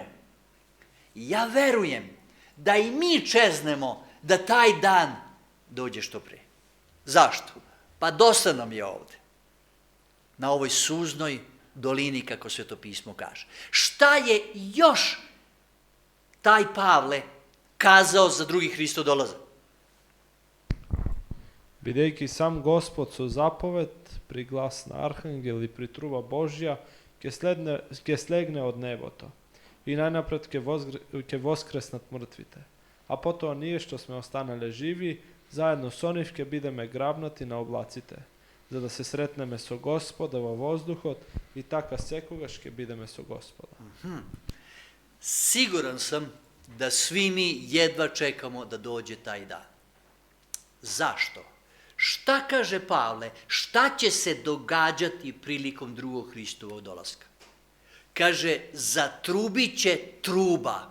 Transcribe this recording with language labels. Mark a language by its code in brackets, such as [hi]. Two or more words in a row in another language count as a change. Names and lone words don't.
[sr] Ja verujem da i mi čeznemo da taj dan dođe što pre. Zašto? Pa dosta nam je ovde. Na ovoj suznoj dolini, kako Sveto pismo kaže. Šta je još taj Pavle kazao za drugi Hristov dolazak? [mk] Бидејќи сам Господ со заповед, при глас на архангел и при труба Божја, ќе слегне од небото и најнапред ќе воскреснат мртвите. А потоа ние што сме останале живи, заедно со нив ќе бидеме грабнати на облаците, за да се сретнеме со Господа во воздухот и така секогаш ќе бидеме со Господа. [sr] Siguran sam da svi mi jedva čekamo da dođe taj dan. Zašto? Šta kaže Pavle? Šta će se događati prilikom drugog Hristovog dolaska? Kaže, zatrubit će truba.